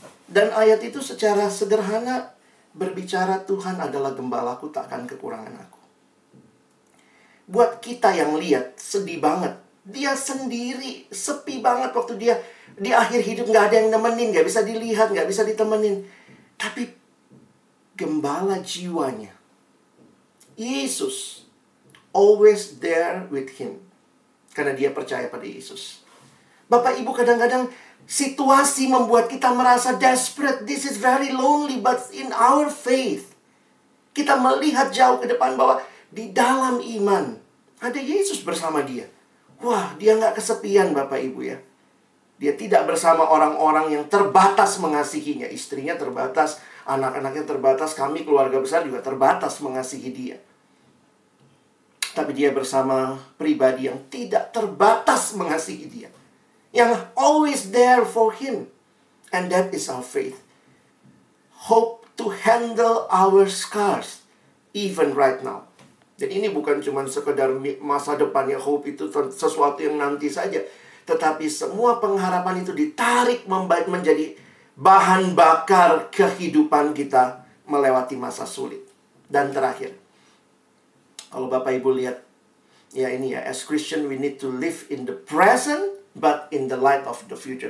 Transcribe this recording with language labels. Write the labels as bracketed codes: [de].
[id] Dan ayat itu secara sederhana berbicara, Tuhan adalah gembalaku, takkan kekurangan aku. Buat kita yang lihat, sedih banget. Dia sendiri, sepi banget waktu dia di akhir hidup, gak ada yang nemenin, gak bisa dilihat, gak bisa ditemenin. Tapi gembala jiwanya, Yesus, [en] always there with him. [id] Karena dia percaya pada Yesus. Bapak Ibu, kadang-kadang situasi membuat kita merasa desperate. [en] This is very lonely, but in our faith, [id] kita melihat jauh ke depan bahwa di dalam iman ada Yesus bersama dia. Wah, dia gak kesepian Bapak Ibu ya. Dia tidak bersama orang-orang yang terbatas mengasihinya. Istrinya terbatas, anak-anaknya terbatas, kami keluarga besar juga terbatas mengasihi dia. Tapi dia bersama pribadi yang tidak terbatas mengasihi dia, yang [en] always there for him. And that is our faith. Hope to handle our scars, even right now. [id] Dan ini bukan cuma sekedar masa depan ya, hope itu sesuatu yang nanti saja. Tetapi semua pengharapan itu ditarik menjadi bahan bakar kehidupan kita melewati masa sulit. Dan terakhir, kalau Bapak Ibu lihat, ya ini ya, [en] as Christian we need to live in the present, but in the light of the future.